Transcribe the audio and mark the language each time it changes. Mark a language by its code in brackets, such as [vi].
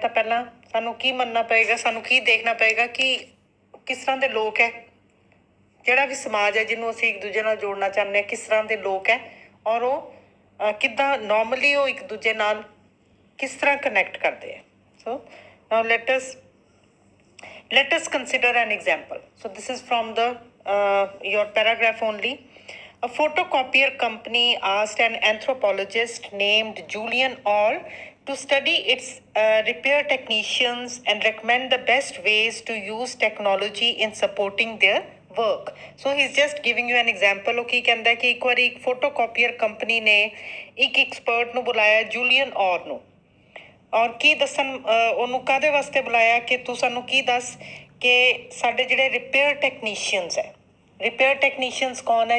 [pa] ਤਾਂ ਪਹਿਲਾਂ ਸਾਨੂੰ ਕੀ ਮੰਨਣਾ ਪਏਗਾ, ਸਾਨੂੰ ਕੀ ਦੇਖਣਾ ਪਏਗਾ ਕਿ ਕਿਸ ਤਰ੍ਹਾਂ ਦੇ ਲੋਕ ਹੈ, ਜਿਹੜਾ ਵੀ ਸਮਾਜ ਹੈ ਜਿਹਨੂੰ ਅਸੀਂ ਇੱਕ ਦੂਜੇ ਨਾਲ ਜੋੜਨਾ ਚਾਹੁੰਦੇ ਹਾਂ, ਕਿਸ ਤਰ੍ਹਾਂ ਦੇ ਲੋਕ ਹੈ ਔਰ ਉਹ ਕਿੱਦਾਂ ਨੋਰਮਲੀ ਉਹ ਇੱਕ ਦੂਜੇ ਨਾਲ ਕਿਸ ਤਰ੍ਹਾਂ ਕਨੈਕਟ ਕਰਦੇ ਹੈ। [en] So now let us consider an example. So this is from the your paragraph only. A photocopier company asked an anthropologist named Julian Orr to study its repair technicians and recommend the best ways to use technology in supporting their work. So he's just giving you an example. [pa] ਉਹ ਕੀ ਕਹਿੰਦਾ ਕਿ ਇੱਕ ਵਾਰੀ ਇੱਕ ਫੋਟੋਕਾਪੀਅਰ company ਨੇ ਇੱਕ expert ਨੂੰ ਬੁਲਾਇਆ, ਜੂਲੀਅਨ ਔਰ ਨੂੰ, ਔਰ ਕੀ ਦੱਸਣ ਉਹਨੂੰ ਕਾਹਦੇ ਵਾਸਤੇ ਬੁਲਾਇਆ ਕਿ ਤੂੰ ਸਾਨੂੰ ਕੀ ਦੱਸ ਕਿ ਸਾਡੇ ਜਿਹੜੇ ਰਿਪੇਅਰ ਟੈਕਨੀਸ਼ੀਅਨਸ ਹੈ, ਰਿਪੇਅਰ ਟੈਕਨੀਸ਼ੀਅਨਸ ਕੌਣ ਹੈ?